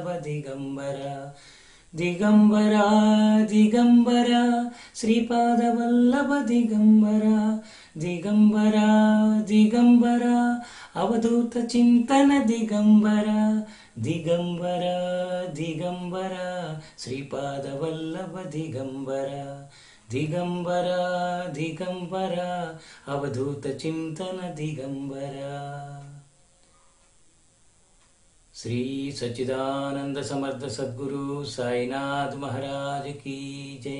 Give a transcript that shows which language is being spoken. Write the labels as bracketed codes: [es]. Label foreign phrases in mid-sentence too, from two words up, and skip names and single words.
[sa] ದಿಗಂಬರ ದಿಗಂಬರ ದಿಗಂಬರ ಶ್ರೀಪಾದ ವಲ್ಲಭ ದಿಗಂಬರ ದಿಗಂಬರ ದಿಗಂಬರ ಅವಧೂತ ಚಿಂತನ ದಿಗಂಬರ ದಿಗಂಬರ ದಿಗಂಬರ ಶ್ರೀಪಾದ ವಲ್ಲಭ ದಿಗಂಬರ ದಿಗಂಬರ ದಿಗಂಬರ ಅವಧೂತ ಚಿಂತನ ದಿಗಂಬರ. [hi] श्री सच्चिदानंद समर्थ सद्गुरु साईनाथ महाराज की जय.